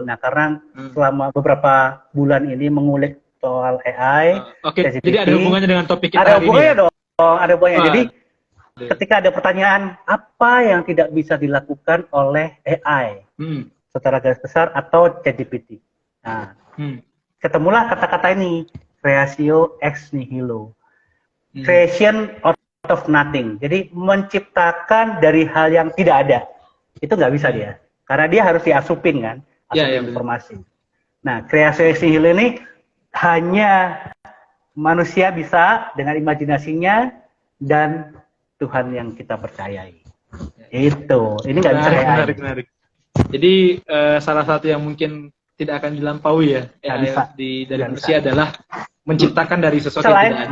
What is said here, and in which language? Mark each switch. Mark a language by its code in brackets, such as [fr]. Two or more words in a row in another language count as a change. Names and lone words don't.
[id] Nah, karena selama beberapa bulan ini mengulik soal AI, jadi ada hubungannya dengan topik kita ada hari hubungannya ini. Ada hubungannya. Jadi ketika ada pertanyaan, apa yang tidak bisa dilakukan oleh AI secara garis besar atau ChatGPT? Nah, ketemulah kata-kata ini, [la] creatio ex nihilo. [en] Creation out of nothing. [id] Jadi menciptakan dari hal yang tidak ada. Itu nggak bisa dia. Karena dia harus diasupin kan, informasi. Nah, [la] creatio ex nihilo [id] ini hanya manusia bisa dengan imajinasinya dan Tuhan yang kita percayai. Itu, ini nggak bisa AI. Menarik. Jadi salah satu yang mungkin tidak akan dilampaui ya dari manusia adalah menciptakan dari sesuatu yang tidak ada.